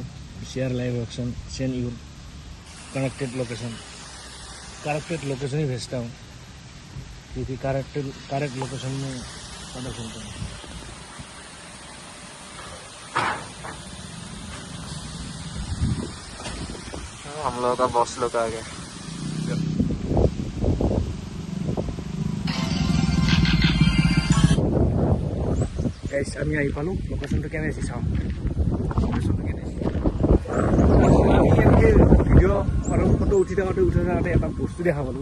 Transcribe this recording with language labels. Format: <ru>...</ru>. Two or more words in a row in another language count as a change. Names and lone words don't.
<en>share live option, send your connected location</en> <hi>ही भेजता हूँ, क्योंकि</hi> <en>correct location</en> <hi>में पता चलता है। हम लोगों का बॉस लोग आ गया।</hi> <as>Guys, আমি আহি পালোঁ। লোকেশ্যনটো কেনে আছে চাওঁ। আমি এনেকৈ ভিডিঅ' আৰু ফটো উঠি থাকোঁতে এটা বস্তু দেখা পালোঁ।</as>